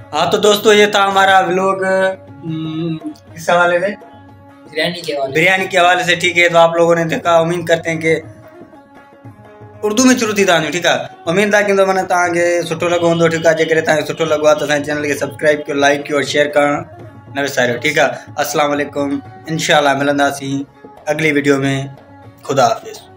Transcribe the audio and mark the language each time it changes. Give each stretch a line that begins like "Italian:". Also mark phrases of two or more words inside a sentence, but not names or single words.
Urdu: ہاں تو دوستوں یہ تھا ہمارا ولاگ کس حوالے سے، بریانی کے حوالے سے. ٹھیک ہے، تو آپ لوگوں نے دیکھا، امید کرتے ہیں کہ اردو میں
Sindhi: शुरू थी तव्हां,
Urdu: ٹھیک ہے. امید تھا کہ تو میں نے
Sindhi: तव्हांखे सुठो लॻो हूंदो,
Urdu: ٹھیک ہے.
Sindhi: जेकर तव्हांखे सुठो लॻो आहे तो असांजे चैनल के सब्सक्राइब कयो, लाइक कयो और शेयर करण न विसारियो,
Urdu: ٹھیک ہے. السلام علیکم، ان شاء اللہ ملنداسیں اگلی ویڈیو میں. خدا حافظ.